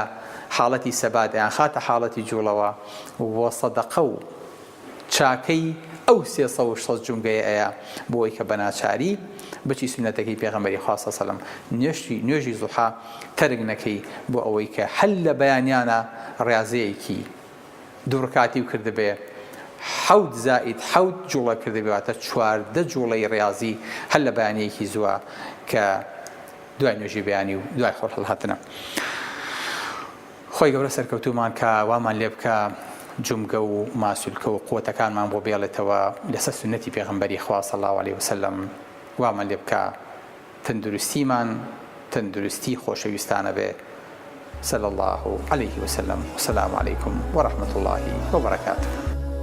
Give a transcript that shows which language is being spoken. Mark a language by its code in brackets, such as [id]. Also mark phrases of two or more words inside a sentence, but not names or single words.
[ckb] حاڵەتی سەباتیان خاتە حاڵەتی جوڵەوە وە سەدەقە و چاکەی ئەو 360 جونگەیە ئەیە بۆی کە بەناچاری بچی سنەتەکەی پێغەمبەری خوا [ar] صلی الله علیه و سلم [ckb] نوێژی زوحا تەرک نەکەی بۆ ئەوەی کە هەل لە بەیانیانە ڕێازەیەکی دوو ڕکاتی و کردبێ 7 زائد 7 جوڵە کردبێتە 14 جوڵەی ڕێازی هەل لە بەیانەیەکی زووە کە دوای نوێژی بەیانی و دوای خۆر هەڵهاتنە خۆی گەورە سەرکەوتومان کە وامان لێ بکە جومگە و ماسوولکە و قوتەکانمان بۆ بێڵێتەوە لەسەر سنەتی پێغەمبەری خوا [ar] صلی الله علیه و سلم [ckb] وامان لێ بکە تەندروستیمان تەندروستی خۆشەویستانە بێ [ar] صلى الله عليه وسلم والسلام عليكم ورحمة الله وبركاته